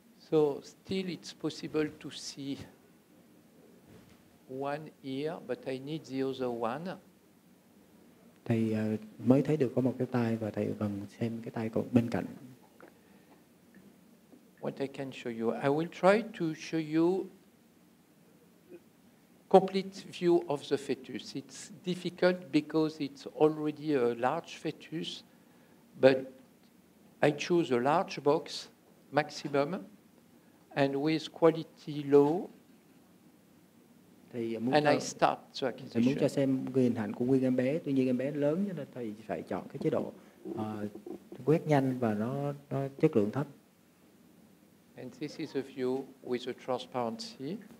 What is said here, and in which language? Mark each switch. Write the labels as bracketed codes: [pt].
[en] So still it's possible to see one ear, but I need the other one. [vi] Thầy mới thấy được có một cái tai và thầy cần xem cái tai còn bên cạnh. [en] What I can show you, I will try to show you complete view of the fetus. It's difficult because it's already a large fetus, but I choose a large box maximum and with quality low, and I start the [vi] Thầy muốn [en] acquisition. [vi] cho xem hình ảnh của nguyên em bé, tuy nhiên em bé lớn cho nên thầy phải chọn cái chế độ quét nhanh và nó chất lượng thấp. [en] And this is a view with a transparency.